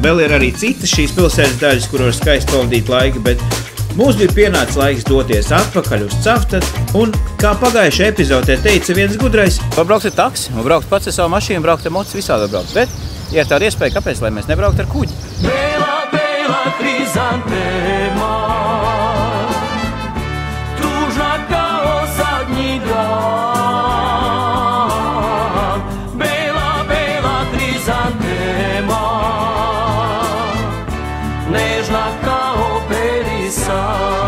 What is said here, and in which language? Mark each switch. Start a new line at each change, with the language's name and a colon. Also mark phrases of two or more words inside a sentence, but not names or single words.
Latvian: Vēl ir arī citas šīs pilsētas daļas, kur var skaisti pavadīt laiku, bet mums bija pienācis laiks doties atpakaļ uz Cavtatu, un, kā pagājušajā epizodē teica viens gudrais, var braukt ar taksi, var braukt pats ar savu mašīnu, braukt ar mocu, visādi braukt. Bet, ja ir tāda iespēja, kāpēc, lai mēs nebraukt ar kuģi?
Serbian: Bela, bela krizantema, tužna kao zadnji dan. Bela, bela krizantema, nežna kao perisan.